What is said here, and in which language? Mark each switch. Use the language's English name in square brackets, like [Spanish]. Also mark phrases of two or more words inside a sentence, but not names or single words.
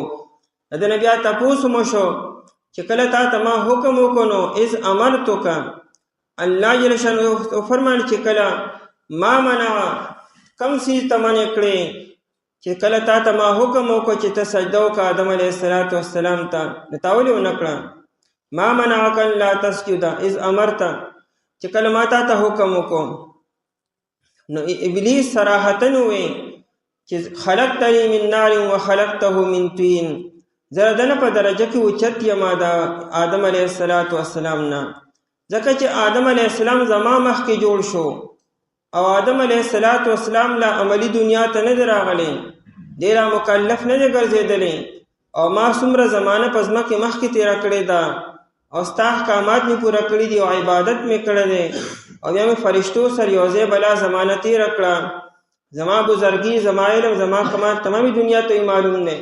[Pashto] د نه بیا تپوس مو شو چې کله تا ته ما حکم وکړو نو [Arabic] اذ امرتک، [Pashto] الله [Arabic] جل شانه [Pashto] فرمایي چې کله ما منع کم څیز ته منع کړې، چې کله تا ته ما حکم وکړو چې ته سجده وکړه آدم [Arabic] علیه السلام [Pashto] ته، نو تا ولې ونه کړه؟ [Arabic] ما منعک الا تسجد اذ امرت، [Pashto] چې کله ما تا ته حکم وکړو. نو ابلیس صراحتن وی چې [Arabic] خلقتنی من نار وخلقته من طین، [Pashto] زه دنه په درجه کې اوچت یم د آدم [Arabic] علیه السلام [Pashto] نه، ځکه چې آدم [Arabic] علیه السلام [Pashto] زما مخکې جوړ شو او آدم [Arabic] علیه السلام [Pashto] لا عملی دنیا ته نه دی راغلی، دی را مکلف نه دی ګرځېدلی او ما څومره زمانه په ځمکې مخکې تېره کړې ده او ستا احکامات مې پوره کړي دي او عبادت مې کړی دی او بیا مې فرشتو سره یو ځای بلا زمانه تېره کړه، زما بزرګي، زما علم، زما کمال تمامي دنیا ته معلوم دی.